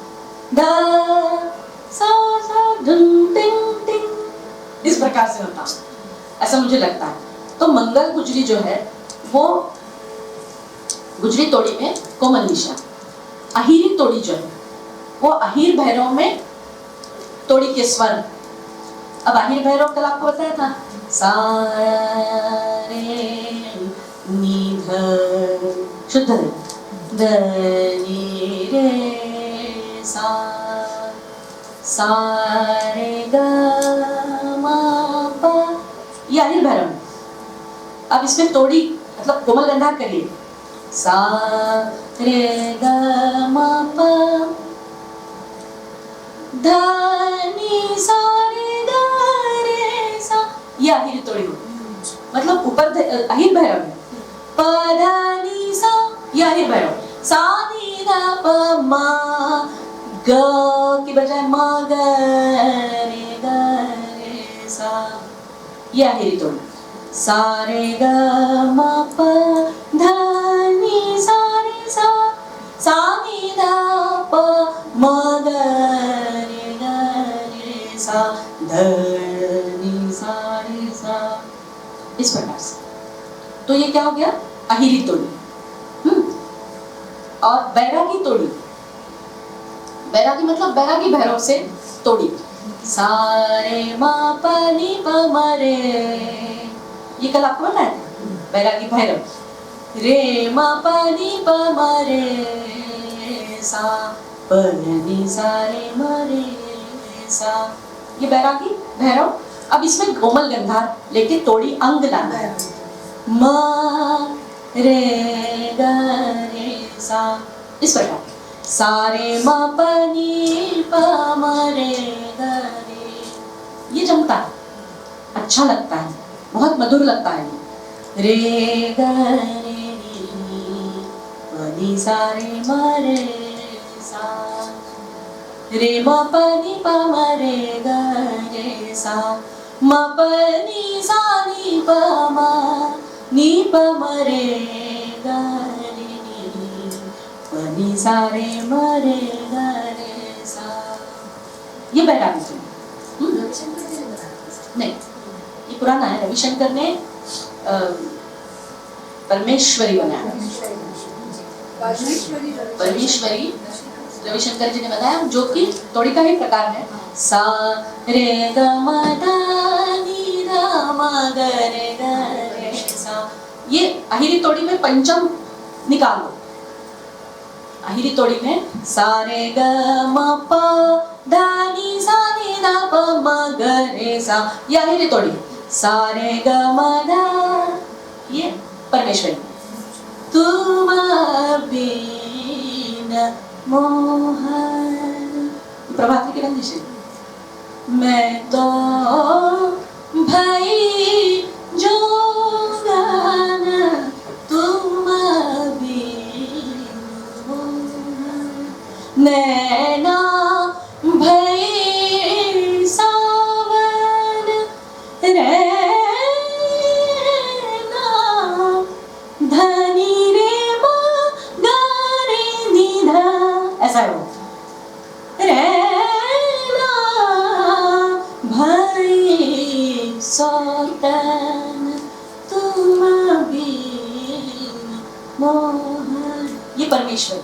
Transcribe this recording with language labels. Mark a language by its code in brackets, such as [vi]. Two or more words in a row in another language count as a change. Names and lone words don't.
[hi] ध सा सा धुन टिंग टिंग, इस प्रकार से होता, ऐसा मुझे लगता है। तो मंगल गुजरी जो है वो गुजरी तोड़ी में कोमल निशा, अहीरी तोड़ी जो है वो अहीर भैरव में तोड़ी के स्वर। अब अहीर भैरव कल आपको बताया था, सा रे नी ध, शुद्ध रे, ध नी रे सा रे ग म प, ये अहीर भैरव। अब इसमें तोड़ी मतलब कोमल गंधार करिए, सा रे ग म प ध नी सा रे ग रे सा, ये अहीर तोड़ी हो, मतलब ऊपर अहीर भैरव है, प ध नी सा, ये अहीर भैरव, सा नी ध प म ग की बजाय म ग रे सा, ये अहीरी तोड़ी, सा रे ग म प ध नी सा रे सा, सा नी ध प म ग रे सा, ध नी सा रे सा, इस प्रकार से। तो ये क्या हो गया, अहीरी तोड़ी। और बैरागी तोड़ी, बैरागी मतलब बैरागी भैरव से तोड़ी। सा रे मा प नी प म रे, ये कल आपको बताया था, बैरागी भैरव। रे मा प नी प म रे सा, प नी सा रे म रे सा, ये बैरागी भैरव। अब इसमें कोमल गंधार लेके तोड़ी अंग लाना है। म रे ग रे सा, इस प्रकार सा रे म प नी प म रे ग रे, ये जमता है, अच्छा लगता है, बहुत मधुर लगता है। रे ग रे नी प नी सा रे म रे सा, रे म प नी प म रे ग रे सा, म प नी सा नी प म नी प म रे ग रे नी प नी सा रे म रे ग रे सा, ये बैरागी जी। नहीं, ये पुराना है, रविशंकर ने परमेश्वरी बनाया। परमेश्वरी रविशंकर जी ने बताया, जो कि तोड़ी का ही प्रकार है। सा रे ग म ध नी ध म ग रे ग रे सा, ये अहिरी तोड़ी में पंचम निकाल दो। अहिरी तोड़ी में सा रे ग म प ध नी सा नी ध प म ग रे सा, ये अहिरी तोड़ी। सा रे ग म ध, ये परमेश्वरी। तुम बिन मोहन, प्रभाती की बंदिश है। मैं तो भई जोगन तुम बिन मोहन, नैना भई सावन रैना धनी रे मा गा रे नी धा, ऐसा है वो। रैना भई सौतन तुम बिन मोहन, ये परमेश्वर।